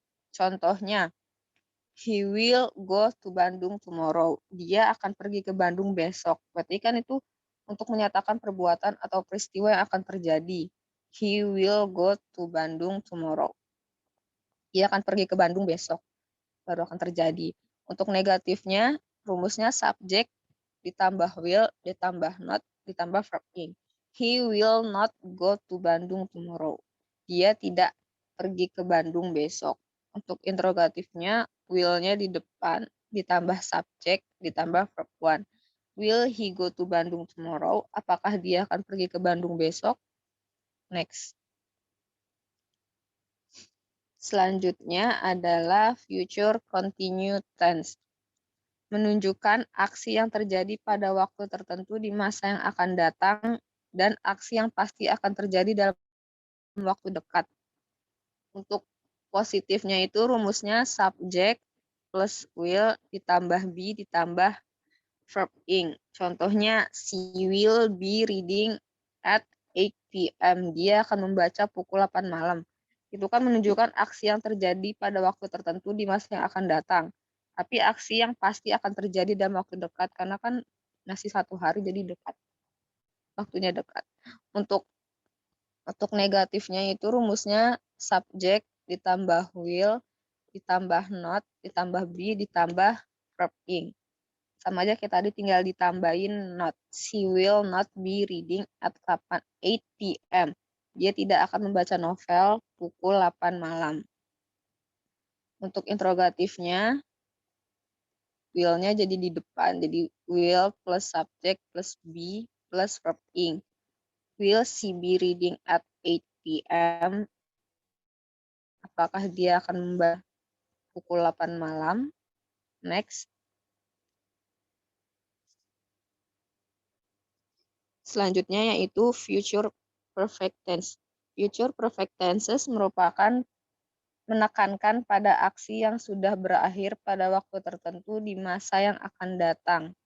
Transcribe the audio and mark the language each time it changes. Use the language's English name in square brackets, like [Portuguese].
[English] Contohnya, he will go to Bandung tomorrow. [Indonesian] Dia akan pergi ke Bandung besok. Berarti kan itu untuk menyatakan perbuatan atau peristiwa yang akan terjadi. [English] He will go to Bandung tomorrow. [Indonesian] Dia akan pergi ke Bandung besok. Baru akan terjadi. Untuk negatifnya, rumusnya subjek ditambah will ditambah not ditambah verb ing. [English] He will not go to Bandung tomorrow. [Indonesian] Dia tidak pergi ke Bandung besok. Untuk interrogatifnya, will-nya di depan ditambah subjek ditambah verb one. [English] Will he go to Bandung tomorrow? [Indonesian] Apakah dia akan pergi ke Bandung besok? Next. Selanjutnya adalah future continued tense. menunjukkan aksi yang terjadi pada waktu tertentu di masa yang akan datang dan aksi yang pasti akan terjadi dalam waktu dekat. Untuk positifnya itu rumusnya subject plus will ditambah be ditambah verb ing. [English] Contohnya, she will be reading at 8 p.m. [Indonesian] Dia akan membaca pukul 8 malam. Itu kan menunjukkan aksi yang terjadi pada waktu tertentu di masa yang akan datang. Tapi aksi yang pasti akan terjadi dalam waktu dekat, karena kan masih 1 hari jadi dekat. Waktunya dekat. Untuk negatifnya itu rumusnya subject ditambah will ditambah not ditambah be ditambah verb ing. Sama aja kayak tadi, tinggal ditambahin not. [English] She will not be reading at 8 p.m. [Indonesian] Dia tidak akan membaca novel pukul 8 malam. Untuk interrogatifnya, will-nya jadi di depan. Jadi will plus subject plus be plus verb ing. [English] Will she be reading at 8 p.m.? [Indonesian] Apakah dia akan membaca pukul 8 malam? [English] Next. [Indonesian] Selanjutnya yaitu future perfect tense. Future perfect tenses merupakan menekankan pada aksi yang sudah berakhir pada waktu tertentu di masa yang akan datang.